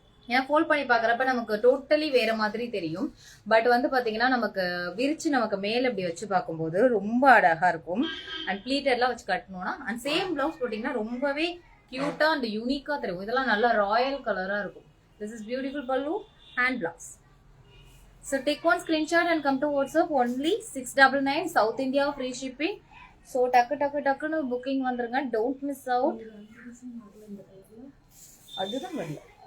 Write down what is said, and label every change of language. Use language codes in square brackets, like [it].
[ta] ஏன்னா ஃபோல்ட் பண்ணி பாக்குறப்ப நமக்கு டோட்டலி வேற மாதிரி தெரியும். பட் வந்து பாத்தீங்கன்னா நமக்கு விரிச்சு நமக்கு மேல இப்படி வச்சு பார்க்கும்போது ரொம்ப அழகா இருக்கும். அண்ட் ப்ளீட்டர்லாம் வச்சு கட்டணும்னா அண்ட் சேம் பிளவுஸ் போட்டீங்கன்னா ரொம்பவே கியூட்டா அண்ட் யூனிக்கா தெரியும். இதெல்லாம் நல்லா ராயல் கலரா இருக்கும். [en] This is beautiful pallu and blouse. So take one screenshot and come to WhatsApp, only 699, South India free shipping. So [ta] டக்குன்னு புக்கிங் வந்துருங்க, [en] Don't miss out. [ta] அதுதான் வரல.